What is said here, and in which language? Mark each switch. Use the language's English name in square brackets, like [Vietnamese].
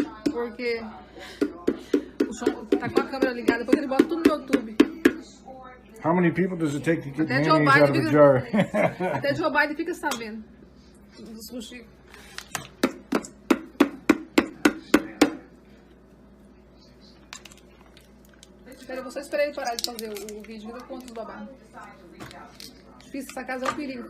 [Portuguese] Porque o Chão tá com a câmera ligada, depois ele bota tudo no YouTube. [English] How many people does it take to get mayonnaise out of a jar? [Portuguese] Até Joe Biden fica sabendo do Chico. Eu vou só esperar ele parar de fazer o vídeo, ver quantos babados. Difícil, essa casa é um perigo.